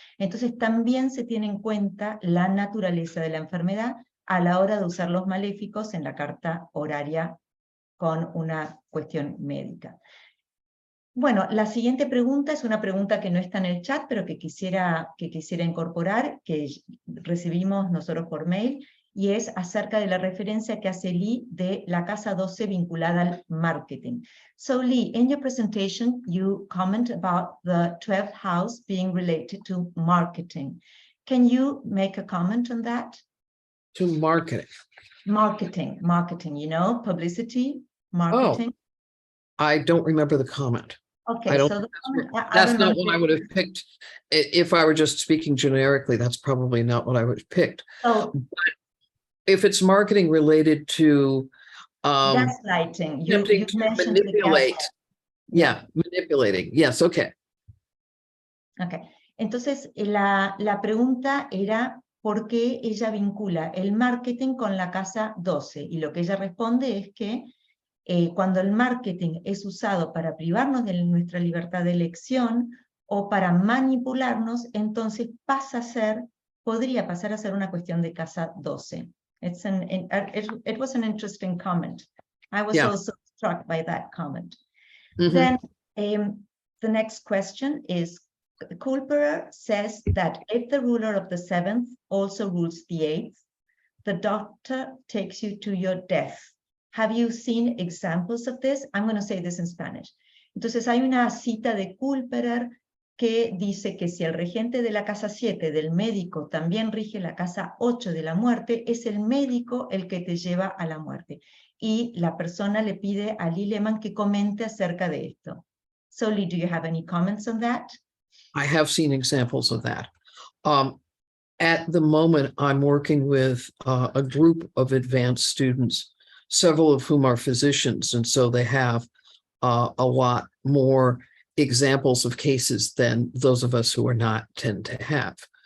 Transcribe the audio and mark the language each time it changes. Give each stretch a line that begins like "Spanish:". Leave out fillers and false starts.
Spanish: Entonces también se tiene en cuenta la naturaleza de la enfermedad a la hora de usar los maléficos en la carta horaria con una cuestión médica. Bueno, la siguiente pregunta es una pregunta que no está en el chat, pero que quisiera incorporar, que recibimos nosotros por mail, y es acerca de la referencia que hace Lee de la casa 12 vinculada al marketing.
English: So Lee, in your presentation, you comment about the 12th house being related to marketing. Can you make a comment on that? To marketing. Marketing, you know, publicity, marketing. Oh, I don't remember the comment. Okay, so that's not what I would have picked. If I were just speaking generically, that's probably not what I would have picked. So, but if it's marketing related to gaslighting, you mentioned manipulate. Yeah, manipulating. Yes, okay. Okay.
Spanish: Entonces, la pregunta era por qué ella vincula el marketing con la casa 12. Y lo que ella responde es que cuando el marketing es usado para privarnos de nuestra libertad de elección o para manipularnos, entonces podría pasar a ser una cuestión de casa 12.
English: It was an interesting comment. I was also struck by that comment. Then the next question is, Culperer says that if the ruler of the 7th also rules the 8th, the doctor takes you to your death. Have you seen examples of this? I'm going to say this in Spanish.
Spanish: Entonces hay una cita de Culperer que dice que si el regente de la casa 7 del médico también rige la casa 8 de la muerte, es el médico el que te lleva a la muerte. Y la persona le pide a Lee Lehman que comente acerca de esto.
English: So Lee, do you have any comments on that? I have seen examples of that. At the moment, I'm working with a group of advanced students, several of whom are physicians, and so they have a lot more examples of cases than those of us who are not tend to have.